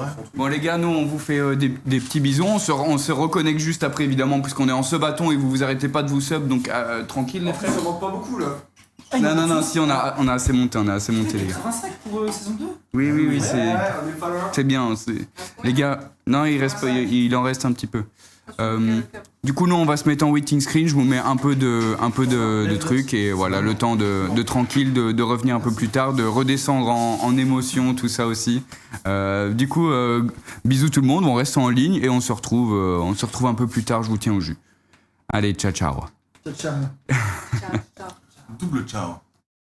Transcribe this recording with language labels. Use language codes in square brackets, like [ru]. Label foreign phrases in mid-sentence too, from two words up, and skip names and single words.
[fr] Bon les gars, nous on vous fait des petits bisous, on se reconnecte juste après évidemment puisqu'on est en sub-bâton et vous arrêtez pas de vous sub, donc tranquille les frères. Ça manque pas beaucoup là. Non, si on a assez monté, les gars. 85 pour saison 2. Oui, Ouais, c'est on est pas loin. c'est bien. Les gars, non il en reste un petit peu. Du coup, nous, on va se mettre en [en] waiting screen. [fr] Je vous mets un peu de trucs et voilà, le temps de tranquille, de revenir un peu plus tard, de redescendre en émotion, tout ça aussi. Du coup, bisous tout le monde. On reste en ligne et on se retrouve un peu plus tard. Je vous tiens au jus. Allez, ciao, ciao. Ciao, ciao. Ciao, ciao. Double ciao.